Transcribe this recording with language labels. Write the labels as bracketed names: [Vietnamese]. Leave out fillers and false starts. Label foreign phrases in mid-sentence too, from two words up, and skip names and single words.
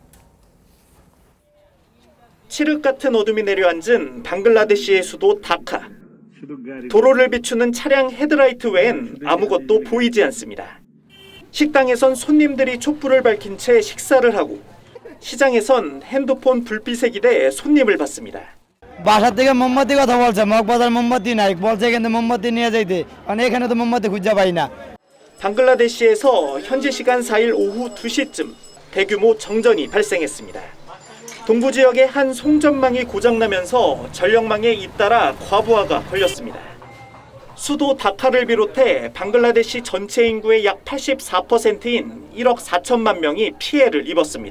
[Korean] 칠흑 같은 어둠이 내려앉은 방글라데시의 수도 다카. 도로를 비추는 차량 헤드라이트 외엔 아무것도 보이지 않습니다. 식당에선 손님들이 촛불을 밝힌 채 식사를 하고 시장에선 핸드폰 불빛에 기대 손님을 받습니다. [Bangla] বাসা থেকে মোমবাতি কথা বলছে মগবাজার মোমবাতি নাই বলছে কিন্তু মোমবাতি নিয়ে যাইতে মানে এখানে তো মোমবাতি খুঁজে পাই না. [Korean] 방글라데시에서 현지 시간 4일 오후 2시쯤 대규모 정전이 발생했습니다. 동부 지역의 한 송전망이 고장나면서 전력망에 잇따라 과부하가 걸렸습니다. 수도 다카를 비롯해 방글라데시 전체 인구의 약 84%인 1억 4천만 명이 피해를 입었습니다.